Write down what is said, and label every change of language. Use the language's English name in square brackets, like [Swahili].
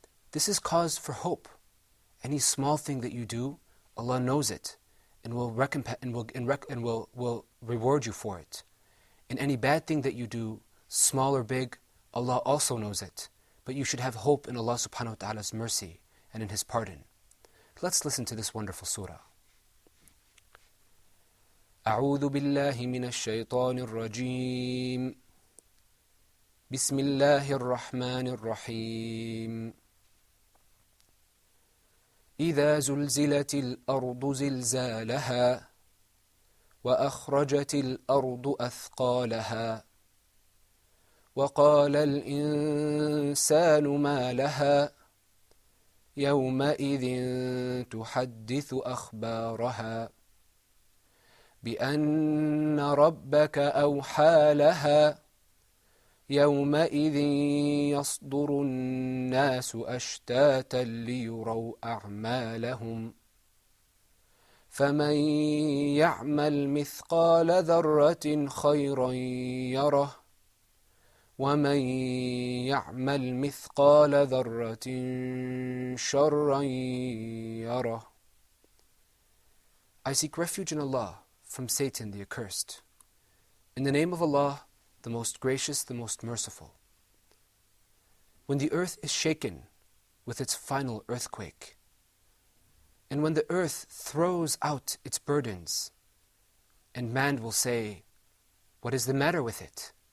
[English] This is cause for hope. Any small thing that you do, Allah knows it and will reward you for it. And any bad thing that you do, small or big, Allah also knows it. But you should have hope in Allah subhanahu wa ta'ala's mercy and in His pardon. Let's listen to this wonderful surah. [Arabic] أعوذ بالله من الشيطان الرجيم بسم الله الرحمن الرحيم إذا زلزلت الأرض زلزالها وأخرجت الأرض أثقالها وقال الإنسان ما لها يومئذ تحدث أخبارها بأن ربك أوحى لها يومئذ يصدر الناس أشتاتا ليروا أعمالهم فمن يعمل مثقال ذرة خيرا يره ومن يعمل مثقال ذرة شرا يره. [English] I seek refuge in Allah from Satan the accursed. In the name of Allah, the most gracious, the most merciful. When the earth is shaken with its final earthquake, and when the earth throws out its burdens, and man will say, "What is the matter with it?"